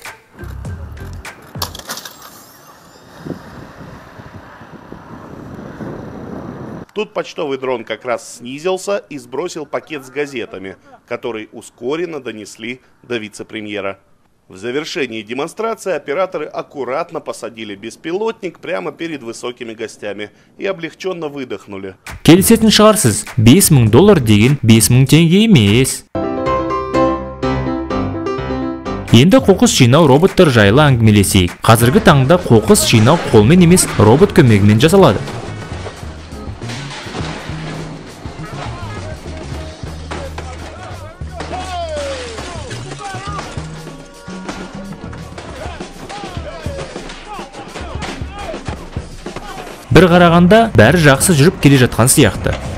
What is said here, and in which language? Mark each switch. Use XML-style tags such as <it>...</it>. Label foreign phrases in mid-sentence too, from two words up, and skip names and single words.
<ru>Тут почтовый дрон как раз снизился и сбросил пакет с газетами, который ускоренно донесли до вице-премьера. В завершении демонстрации операторы аккуратно посадили беспилотник прямо перед высокими гостями и облегченно выдохнули.</ru> <kk>Келісетін шығарсыз, $5000 деген 5000 теңге емес. Енді қоқыс жинау роботтар жайлы әңгімелесейік. Қазіргі таңда қоқыс жинау қолмен емес, робот көмегімен жасалады. Бір қарағанда бәрі жақсы жүріп келе жатқан сияқты.</kk>